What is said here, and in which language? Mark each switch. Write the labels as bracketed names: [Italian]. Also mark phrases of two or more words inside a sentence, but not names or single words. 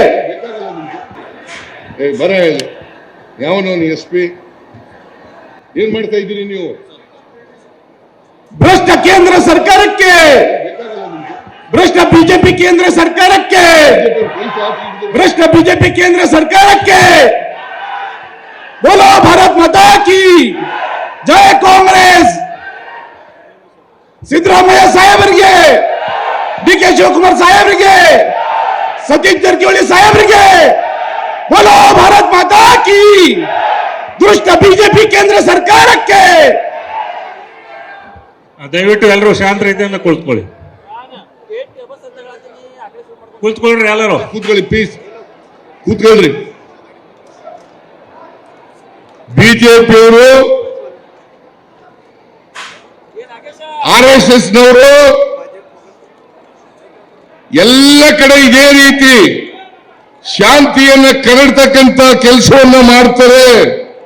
[Kannada] ಬರ ಯಾವನವನು SP ಏನ್ ಮಾಡ್ತಾ ಇದ್ದೀರಿ ನೀವು? ಭ್ರಷ್ಟ ಕೇಂದ್ರ ಸರ್ಕಾರಕ್ಕೆ ಭ್ರಷ್ಟ ಬಿಜೆಪಿ ಕೇಂದ್ರ ಸರ್ಕಾರಕ್ಕೆ ಭ್ರಷ್ಟ ಬಿಜೆಪಿ ಕೇಂದ್ರ ಸರ್ಕಾರಕ್ಕೆ [Hindi] बोलो भारत माता की जय कांग्रेस [Kannada] ಸಿದ್ದರಾಮಯ್ಯ ಸಾಹೇಬರಿಗೆ DK ಶಿವಕುಮಾರ್ ಸಾಹೇಬರಿಗೆ ಸತೀಶ್ ಜಾರಕಿಹೊಳಿ ಸಾಹೇಬರಿಗೆ [Hindi] बोलो भारत माता की [Kannada] ದುಷ್ಟ ಬಿಜೆಪಿ ಕೇಂದ್ರ ಸರ್ಕಾರಕ್ಕೆ ದಯವಿಟ್ಟು ಎಲ್ಲರೂ ಶಾಂತ ರೀತಿಯಿಂದ ಕುಳಿತುಕೊಳ್ಳಿ. ಕುಳಿತುಕೊಳ್ಳ್ರಿ, ಎಲ್ಲರೂ ಕೂತ್ಕೊಳ್ಳಿ, ಪ್ಲೀಸ್ ಕೂತ್ಕೊಳ್ರಿ. ಬಿಜೆಪಿಯವರು RSS ನವರು ಎಲ್ಲ ಕಡೆ ಇದೇ ರೀತಿ ಶಾಂತಿಯನ್ನ ಕರಡ್ತಕ್ಕಂತ ಕೆಲಸವನ್ನ ಮಾಡ್ತಾರೆ.